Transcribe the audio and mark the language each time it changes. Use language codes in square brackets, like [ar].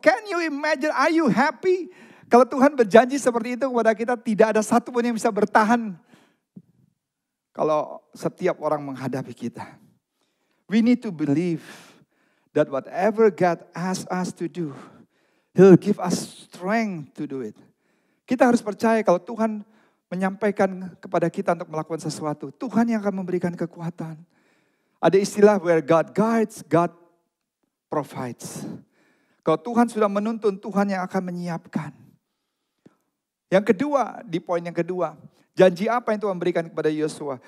[en] Can you imagine, are you happy? [id] Kalau Tuhan berjanji seperti itu kepada kita, tidak ada satu pun yang bisa bertahan. Kalau setiap orang menghadapi kita. [en] We need to believe that whatever God asks us to do, He'll give us strength to do it. [id] Kita harus percaya kalau Tuhan menyampaikan kepada kita untuk melakukan sesuatu, Tuhan yang akan memberikan kekuatan. Ada istilah [en] where God guides, God provides. [id] Kalau Tuhan sudah menuntun, Tuhan yang akan menyiapkan. Yang kedua, di poin yang kedua, janji apa yang Tuhan berikan kepada Yosua?